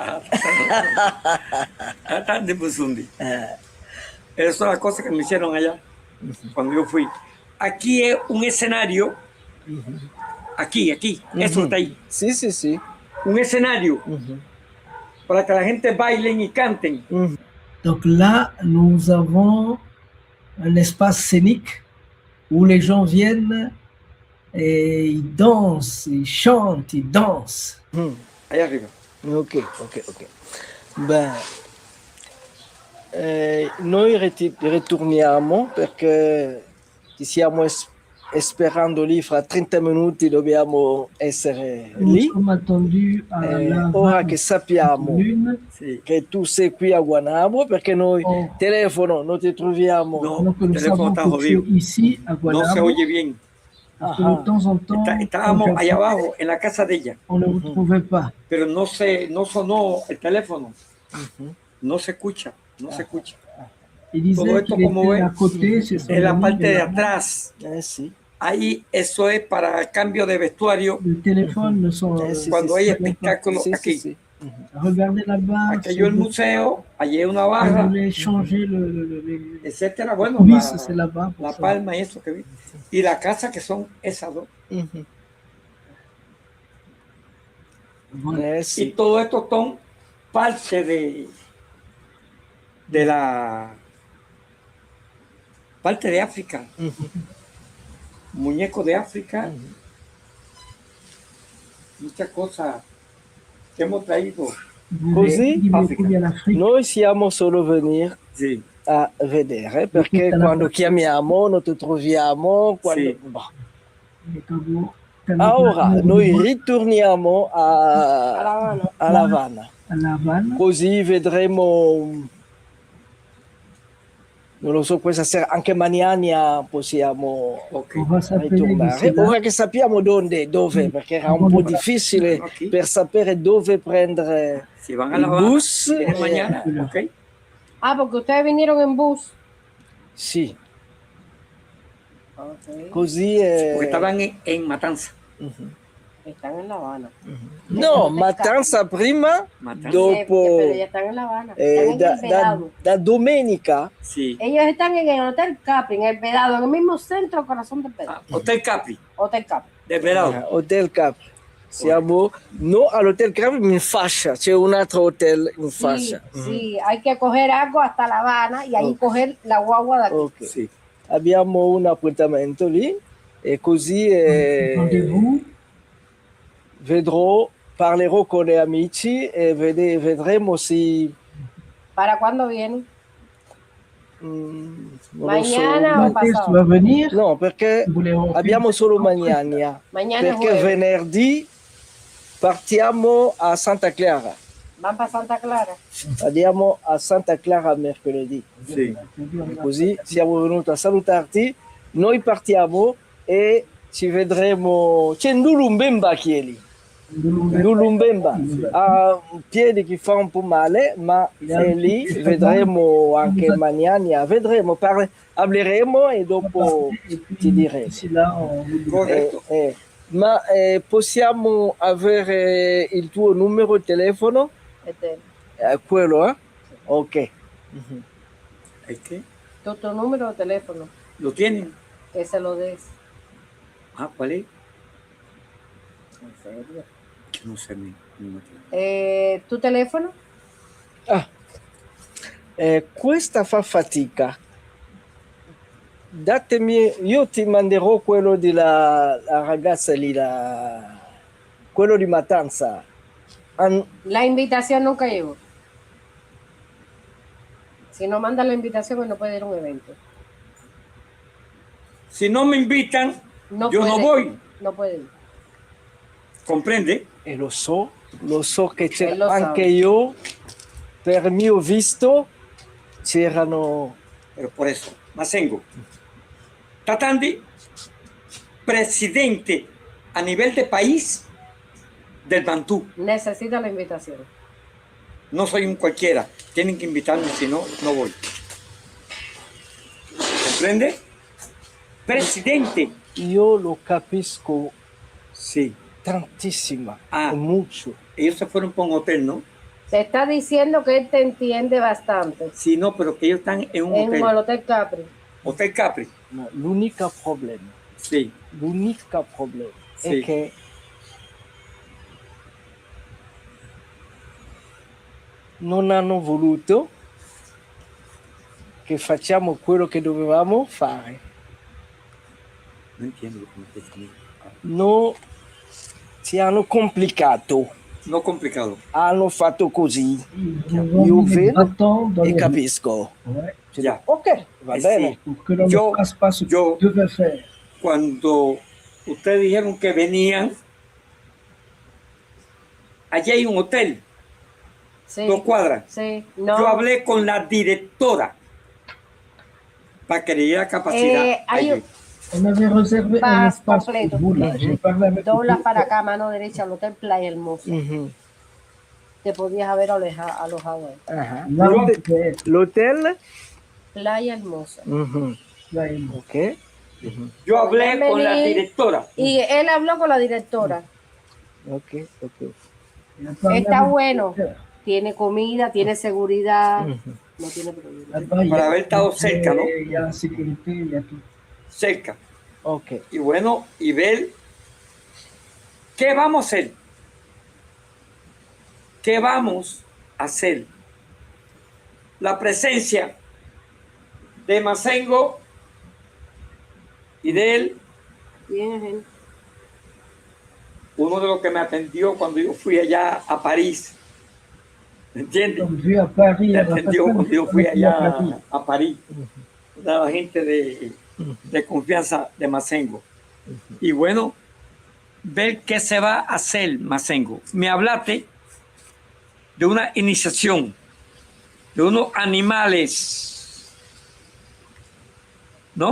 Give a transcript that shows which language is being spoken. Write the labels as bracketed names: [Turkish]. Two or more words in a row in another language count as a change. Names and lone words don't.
[Spanish] Tatandi Musundi. Eso es la cosa que me hicieron allá cuando yo fui. Aquí es un escenario. Aquí, eso está ahí. Sí, sí, sí. Un escenario para que la gente bailen y canten. [French] Donc là, nous avons un espace scénique où les gens viennent et ils dansent, ils chantent, ils dansent. [Spanish] Allá arriba. Ok. [Italian] Ben, noi ritorniamo perché ci stiamo sperando lì fra 30 minuti, dobbiamo essere lì. Ora che sappiamo che tu sei qui a Guanabo, perché noi telefono non ti troviamo. [Spanish] No, el teléfono está jodido. No se oye bien. [French] De temps en temps, [Spanish] Estábamos allá abajo en la casa de ella. [French] On ne le retrouvait pas. [Spanish] Pero no sonó el teléfono. No se escucha. [French] Il disait [Spanish] Todo esto, [French] qu'il [Spanish] como [French] était à [Spanish] ves, [French] côté, c'est son [Spanish] en la [French] ami [Spanish] parte de [French] là-bas. [Spanish] atrás. Sí. Ahí eso es para cambio de vestuario. [French] Le téléphone ne sont [Spanish] Cuando hay espectáculo aquí. [French] Regardez là-bas. [Spanish] Aquello el museo, allí hay una barra, [French] Changer [Spanish] etcétera. Bueno, [French] oui, c'est là-bas. [Spanish] la palma y eso que vi. Y la casa que son esas dos. Y todo esto son parte de la parte de África. Muñecos de África. Muchas cosas che hemos traído. [Italian] Così noi siamo solo venire sì. a vedere, perché quando chiamiamo non ti troviamo. Quando... Sì. Ora noi ritorniamo a Havana. Così vedremo, non lo so, questa sera, anche Maniania possiamo ritornare. Ora che sappiamo dove, perché era un po' difficile per sapere dove prendere il bus. Okay. [Spanish] Ah, porque ustedes vinieron en bus. [Italian] Sì. Okay. Così [Spanish] Porque estaban en Matanza. Están en La Habana. [Italian] No, Matanza prima, dopo [Spanish] Pero ya están en La Habana. Están en el Vedado. [Italian] da domenica. [Spanish] Sí. Ellos están en el Hotel Capri, en el Vedado, en el mismo centro, corazón del Vedado. Hotel Capri. Hotel Capri. Del Vedado. Hotel Capri. [Italian] Siamo no all'Hotel Capri in fascia, c'è un altro hotel in fascia. [Spanish] Sí, hay que coger algo hasta La Habana y ahí coger la guagua de aquí. [Italian] Okay. Sì. Abbiamo un appuntamento lì e così parlerò con gli amici e vedremo se... [Spanish] ¿Para cuándo vienen? Mañana o pasado? [French] Tu vas venir? [Italian] No, perché abbiamo solo Mañana. Perché venerdì partiamo a Santa Clara. [Spanish] Van para Santa Clara? [Italian] Andiamo a Santa Clara mercoledì. Sì. Così siamo venuti a salutarti, noi partiamo e ci vedremo. C'è Ndulumbemba che è lì. Ndulumbemba ha piedi che fa un po' male, ma è lì, vedremo anche Maniania, vedremo, parleremo e dopo ti direi. Ma possiamo avere il tuo numero di telefono? Quello, eh? Ok. [Spanish] ¿Qué? Tu número de teléfono. ¿Lo tienen? Que se lo des. Ah, ¿cuál es? ¿En serio? Yo no sé mi número. ¿Tu telefono? [Italian] Questa fa fatica. Datemi, io ti manderò quello della ragazza lì, quello di Matanza. [Spanish] La invitación nunca llegó. Si no manda la invitación, no puede ir a un evento. Si no me invitan, no yo puede, no voy. No puede ir. ¿Comprende? [Italian] E lo so che c'è anche io, per mio visto, c'erano... [Spanish] Pero por eso, Masengo, Tatandi, presidente a nivel de país del Bantú. Necesita la invitación. No soy un cualquiera, tienen que invitarme, si no, no voy. ¿Comprende? Presidente. [Italian] Io lo capisco. [Spanish] Sí. Tantísima. Mucho. Ellos se fueron por un hotel, ¿no? Te está diciendo que él te entiende bastante. Sí, no, pero que ellos están en un hotel. En el Hotel Capri. Hotel Capri. [Italian] No, l'unico problema. Sì. L'unico problema sì. è che non hanno voluto che facciamo quello che dovevamo fare. Non entiendo come te. No, ci hanno complicato. No complicato. Hanno fatto così. Io vedo e capisco. [Spanish] Ya. [Italian] Ok, va bene. [Spanish] Yo, cuando ustedes dijeron que venían, allí hay un hotel, sí, 2 cuadras. Sí, no. Yo hablé con la directora para que le diera capacidad. [French] On avait réservé un espace pour vous là. J'ai parlé avec [Spanish] Doblas para acá, mano derecha, al Hotel Playa Hermosa. Te podías haber alojado ahí. [French] Ajá. L'hotel Playa Hermosa. Ok. [Spanish] Yo hablé con la directora. Y él habló con la directora. Ok. Está bueno. Tiene comida, tiene seguridad. No tiene problema. Por haber estado cerca, ¿no? [French] Il y a la sécurité, il y a tout. [Spanish] Cerca. Ok. Y bueno, y ver qué vamos a hacer. ¿Qué vamos a hacer? La presencia de Mazengo y de él, Bien. uno de los que me atendió cuando yo fui allá a París. ¿Me entiendes? [French] Vu à Paris, [Spanish] Me [French] la [Spanish] atendió [French] personne [Spanish] cuando yo [French] qui [Spanish] fui [French] a [Spanish] allá [French] Paris. [Spanish] a París. Una de la gente de confianza de Mazengo. Y bueno, ver qué se va a hacer, Mazengo. Me hablaste de una iniciación, de unos animales, ¿no?